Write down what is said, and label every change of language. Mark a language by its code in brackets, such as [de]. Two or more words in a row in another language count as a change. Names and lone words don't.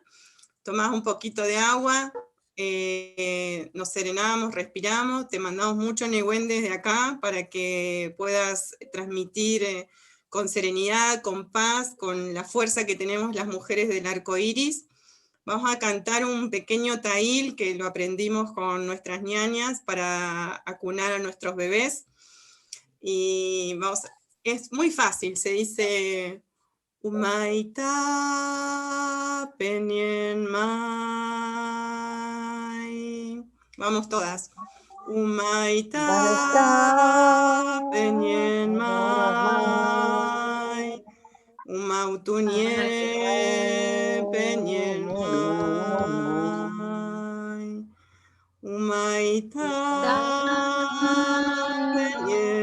[es] Tomás un poquito de agua, nos serenamos, respiramos, te mandamos mucho Nehuen desde acá para que puedas transmitir con serenidad, con paz, con la fuerza que tenemos las mujeres del arco iris. Vamos a cantar un pequeño taíl que lo aprendimos con nuestras ñañas para acunar a nuestros bebés. Y vamos, es muy fácil, se dice [arn] Umaita penien mai. [es] Vamos todas. [arn] Umaita penien mai. Umautunie penien mai. Umaita penien